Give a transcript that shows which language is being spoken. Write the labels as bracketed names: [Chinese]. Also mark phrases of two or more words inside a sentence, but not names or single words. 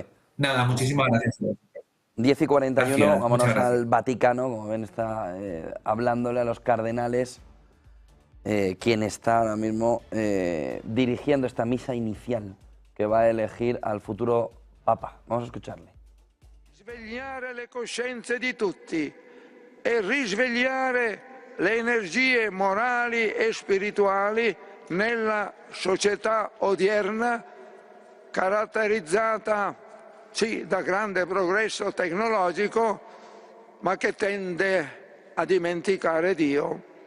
[Spanish] Nada, muchísimas gracias. 10:41, Gracias, vámonos muchas gracias. al Vaticano. Como ven, está hablándole a los cardenales, quien está ahora mismo dirigiendo esta misa inicial que va a elegir al futuro Papa. Vamos a escucharle. [Italian] Svegliare le coscienze di tutti e risvegliare le energie morali e spirituali nella società odierna caratterizzata sì da grande progresso tecnologico ma che tende a dimenticare Dio.